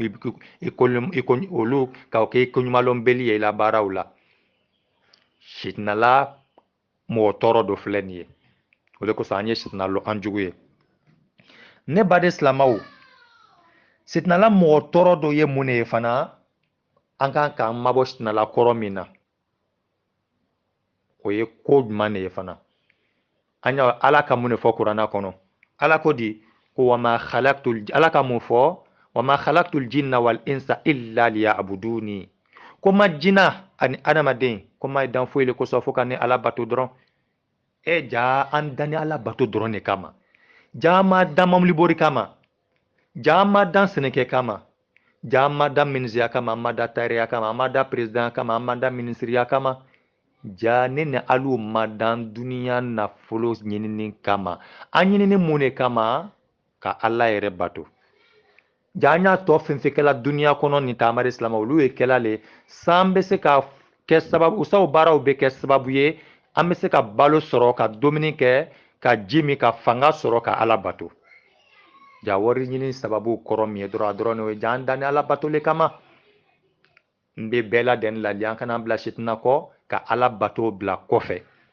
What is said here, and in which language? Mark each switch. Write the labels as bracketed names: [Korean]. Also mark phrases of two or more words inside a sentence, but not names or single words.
[Bambara] olu k'o k'i koɲumanlɔnbeli ye i la baaraw la sitinala mɔgɔ tɔɔrɔ dɔ filɛ nin ye o de kosɔn an ye sitina lɔ an jugu ye ne baden silamaw sitinala mɔgɔ tɔɔrɔ dɔ ye mun de ye fana an kan k'an mabɔ sitinala kɔrɔ min na o ye ko juman de ye fana an y'a ala ka mun de fɔ kuranna kɔnɔ ala ko di ko ala ka mun fɔ [Arabic] وما خلقت الجن وال انس إلا ليعبدون [Bambara] ko ma jina ani adamaden ko ma dan foyi le kosɔn fo ka ne ala bato dɔrɔn ja an dani ala bato dɔrɔn de kama ja ma dan mamulibori kama ja ma dan sɛnɛkɛ kama ja ma dan minisiya kama an ma da tariya kama an ma da president kama an ma da minisiriya kama ja ne ni alu ma dan duniya nafolo ɲinini kama an ɲinini mun de kama ka ala yɛrɛ bato ja an y'a tɔ fɛn fɛn kɛla duniya kɔnɔ nin taamari silama olu ye kɛla le san bɛ se ka kɛ sababu usaw baaraw bɛ kɛ sababu ye an bɛ se ka balo sɔrɔ ka dumuni kɛ ka ji min ka fanga sɔrɔ ka ala bato ja wari ɲini sababu kɔrɔ min ye dɔrɔn a dɔrɔn o ye ja an danni ala bato le kama n bɛ bɛɛ ladɛnni lali an kana bila sitina kɔ ka ala bato bila kɔfɛ